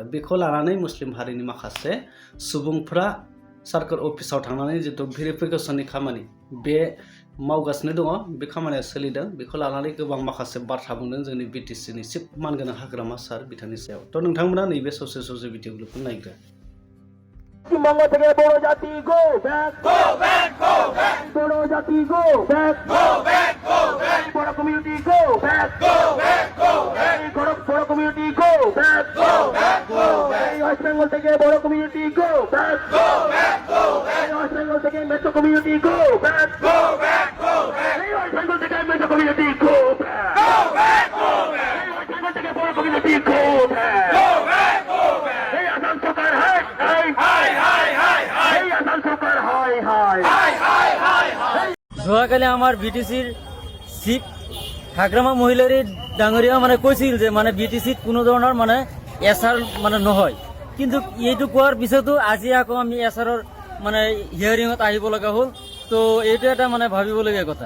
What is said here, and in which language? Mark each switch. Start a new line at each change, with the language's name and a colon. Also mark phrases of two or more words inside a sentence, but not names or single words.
Bodo: बेखौ लानानै मुस्लिम हारिनि माखासे सुबुंफ्रा सार्कोल अफिसाव थांनानै जितु भेरिफिकेसननि खामानि बे मावगासिनो दङ, बे खामानिया सोलिदों। बेखौ लानानै गोबां माखासे बाथ्रा बुंदों जोंनि बिटिसिनि चिफ मानगोनां हाग्रामा सार बिथांनि सायाव। तो नोंथांमोना नैबे ससे भिडिअ क्लिपखौ नायग्रो।
Bangla: পশ্চিমবঙ্গ থেকে বড় জাতি
English: go back,
Bangla: বড় জাতি
English: go back,
Bangla: বড়
English: community go back,
Bangla: বড়
English: community go back,
Bangla: ওয়েস্ট বেঙ্গল থেকে বড়
English: community go back,
Bangla: ওয়েস্ট বেঙ্গল থেকে
English: metro community go back,
Bangla: ওয়েস্ট বেঙ্গল থেকে
English: metro community go back,
Bangla: ওয়েস্ট বেঙ্গল থেকে বড়
English: community go back.
Bangla: এই আসাম সরকার হাই হাই,
Assamese: যোৱাকালি আমাৰ বিটিচিৰ চিফ হাগ্ৰামা মহিলাৰী ডাঙৰীয়া মানে কৈছিল যে মানে বিটিচিত কোনো ধৰণৰ মানে এছআৰ মানে নহয়, কিন্তু এইটো কোৱাৰ পিছতো আজি আকৌ আমি এছআৰৰ মানে হিয়াৰিঙত আহিব লগা হ'ল। তো এইটো এটা মানে ভাবিবলগীয়া কথা।